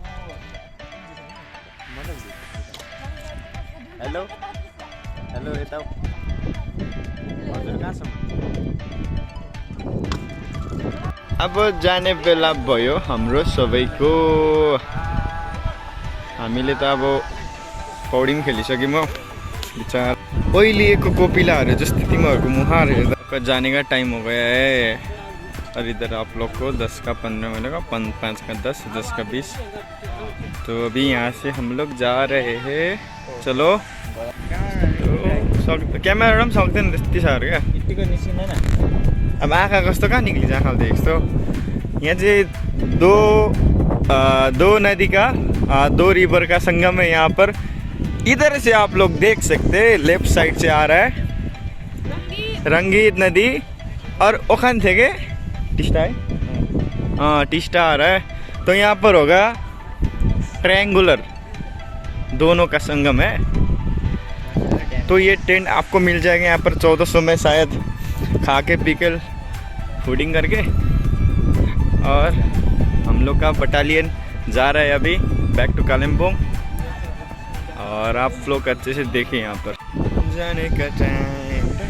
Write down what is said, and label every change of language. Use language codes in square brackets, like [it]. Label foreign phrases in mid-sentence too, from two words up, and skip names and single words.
[ne] हेलो हेलो यता हजुर कहाँसम्म अब जाने बेला भयो हाम्रो सबैको हामीले त अब पौडी पनि खेलिसक्यौँ विचार ओइलिएको कोपिलाहरू जस्तै तिमीहरूको मुहार हेर्दा [hi] जाने का टाइम हो गया है और इधर आप लोग को 10 का 15 मिनट का 5 का 10 10 का 20 तो अभी यहाँ से हम लोग जा रहे हैं चलो [ne] तो क्यामेरा पनि सक्दैन त्यति साह्रो क्या अब आँखा कस्तो कहाँ निक्लिन्छ आँखा देख्छौ यहाँ चाहिँ [hi] दो नदी का 2 रिवर का संगम है यहाँ पर इधर से आप लोग देख सकते हैं [en] left side [hi] से आ रहा है रंगीत नदी और ओखान थे के टिस्टा है हाँ टिस्टा आ रहा है तो यहाँ पर होगा ट्रायंगुलर दोनों का संगम है तो ये टेंट आपको मिल जाएगा यहाँ पर 1400 में शायद खा के पी के फूडिंग करके और हम लोग का बटालियन जा रहा है अभी [en] back to Kalimpong [hi] और आप लोग अच्छे से देखें यहाँ पर जाने का टाइम